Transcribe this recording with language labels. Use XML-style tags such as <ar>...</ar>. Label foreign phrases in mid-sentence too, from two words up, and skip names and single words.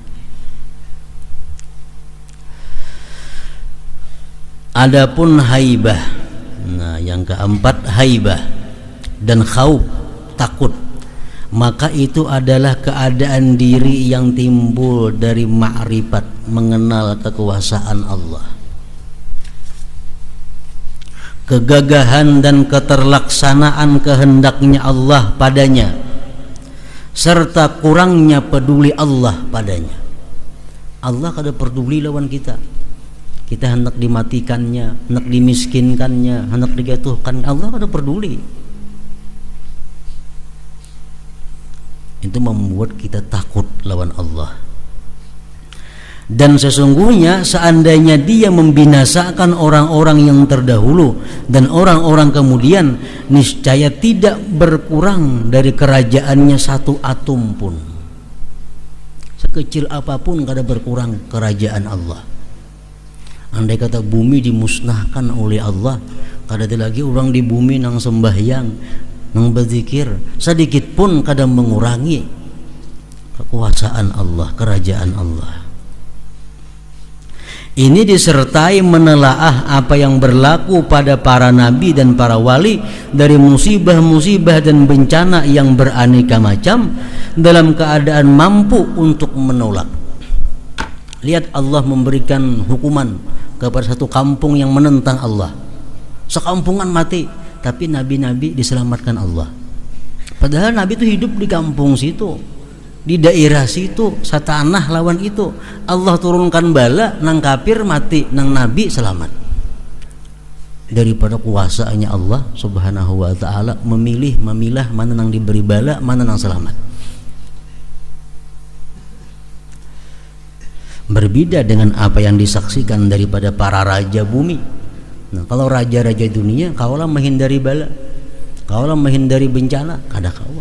<id>Adapun haibah, nah yang keempat, haibah dan khauf, takut, maka itu adalah keadaan diri yang timbul dari ma'rifat, mengenal kekuasaan Allah, kegagahan dan keterlaksanaan kehendaknya Allah padanya, serta kurangnya peduli Allah padanya.</id> <bjn>Allah kada peduli lawan kita. Kita hendak dimatikannya, hendak dimiskinkannya, hendak dijatuhkan, Allah kada peduli. Itu membuat kita takut lawan Allah.</bjn> <id>Dan sesungguhnya seandainya dia membinasakan orang-orang yang terdahulu dan orang-orang kemudian, niscaya tidak berkurang dari kerajaannya satu atom pun.</id> <bjn>Sekecil apapun kada berkurang kerajaan Allah.</bjn> <id>Andai kata bumi dimusnahkan oleh Allah,</id> <bjn>kada ada lagi orang di bumi nang sembahyang, nang berzikir, sedikit pun kada mengurangi kekuasaan Allah, kerajaan Allah.</bjn> <id>Ini disertai menelaah apa yang berlaku pada para nabi dan para wali dari musibah-musibah dan bencana yang beraneka macam, dalam keadaan mampu untuk menolak. Lihat, Allah memberikan hukuman kepada satu kampung yang menentang Allah. Sekampungan mati, tapi nabi-nabi diselamatkan Allah.</id> <bjn>Padahal nabi itu hidup di kampung situ, di daerah situ, satanah lawan itu. Allah turunkan bala, nang kafir mati, nang nabi selamat.</bjn> <id>daripada kuasaanya Allah</id> <ar>سبحانه وتعالى</ar> <id>memilah mana yang diberi bala, mana yang selamat. Berbeda dengan apa yang disaksikan daripada para raja bumi.</id> <bjn>Nah, kalau raja-raja dunia kaulah menghindari bala, kaulah menghindari bencana, kada kawan.</bjn>